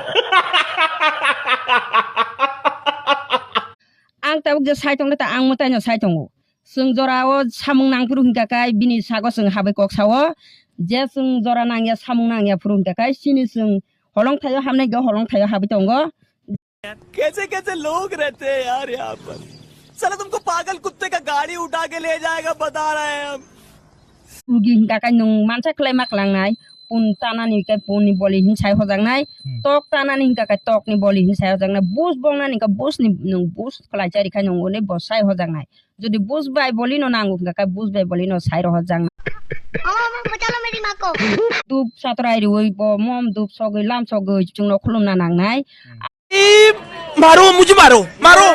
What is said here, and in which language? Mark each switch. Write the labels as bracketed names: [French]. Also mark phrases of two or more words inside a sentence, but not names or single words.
[Kok Borok] ang tabuk je saitong ta ang mutai no saitong sung jorao samung nang puru hingka kai bini sago sung habai kok sawo je sung jora nang ya samung nang ya puru hingka kai sini sung holong thayo hamnai go holong thayo habai tongo [Hindi] कैसे कैसे लोग रहते हैं यार यहाँ पर साला तुमको पागल कुत्ते का गाड़ी उठा के ले जाएगा बता रहे हैं हम [Kok Borok] rugi hingka kai nung mansa klai mak langnai pun tanani kai pun ni boli hin sai hojangnai tok tanani hingka kai tok ni boli hin sai hojangnai bus bongna ni ka bus ni nung bus klai chari kai nung ne bos sai hojangnai jodi bus bai boli no nangu hingka kai bus bai boli no sai ro hojang [Hindi] मामा बचा लो मेरी माँ को [Kok Borok] dup satrai ri oi bo mom dup sogoi lam sogoi chungno khulum na nangnai [Hindi] मारो मुझे मारो मारो